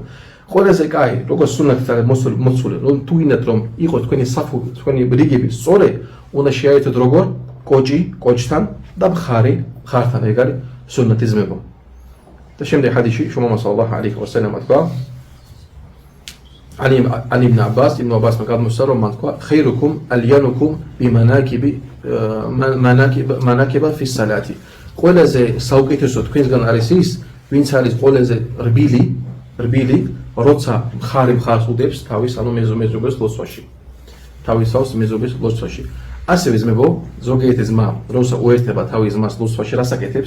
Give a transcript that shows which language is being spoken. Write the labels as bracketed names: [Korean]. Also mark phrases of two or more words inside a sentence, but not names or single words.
[Georgian] ყველაზე კაი, როგორც სუნნათით არის მოცული, რომ თუ გინდათ რომ იყოს თქვენი საფუ, თქვენი რიგები სწორე, უნდა შეაერთოთ როგორ კოჭთან და მხართან, ეგ არის სუნნათი ზმებო. და შემდეგ ჰადისში შუმავა სალალაჰუ ალაიჰი ვასალამ თქვა [Arabic] عن ابن عباس مقدمه [Georgian] რომ მან თქვა [Arabic] خيركم اليانكم بمناكب في الصلاه [Georgian] ყველაზე საუკეთესო თქვენსგან არის ის, ვინც არის ყველაზე რბილი როცა მხარი მხარს უდებს თავის ანუ მეზობლის ლოცვაში. თავისავს მეზობლის ლოცვაში. ასევე ზმებო, ზოგიერთი ზმა, როცა უერთდება თავის ზმას ლოცვაში, რას აკეთებს?